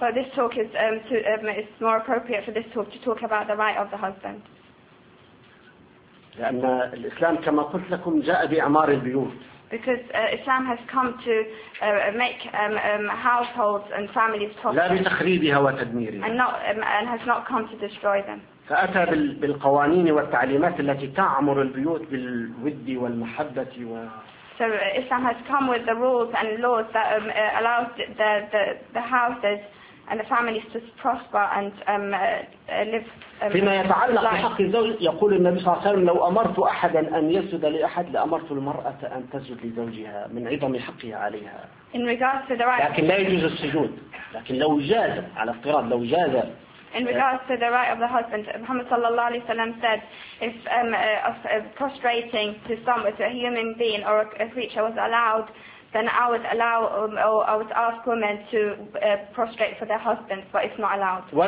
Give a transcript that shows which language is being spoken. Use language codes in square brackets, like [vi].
[en] But this talk is to, it's more appropriate for this talk to talk about the right of the husband. [ar] لأن الإسلام كما قلت لكم جاء بإعمار البيوت. [en] Because Islam has come to make households and families toxic. [ar] لا بتخريبها وتدميرها. [en] And not and has not come to destroy them. [ar] فأتى بالقوانين والتعليمات التي تعمر البيوت بالود والمحبة و. [en] So Islam has come with the rules and laws that allows the houses and the families to prosper and live. [ar] فيما يتعلق بحق الزوج يقول النبي صلى الله عليه وسلم لو أمرت أحدا أن يسجد لأحد لأمرت المرأة أن تسجد لزوجها من عظم حقها عليها. [en] In regards to the right. [ar] لكن لا يجوز السجود. لكن لو جاز على افتراض لو جاز. [en] In regards to the right of the husband, Muhammad sallallahu alaihi wasallam said, if prostrating to someone, to a human being or a creature was allowed, then I would allow or I would ask women to prostrate for their husbands, but it's not allowed.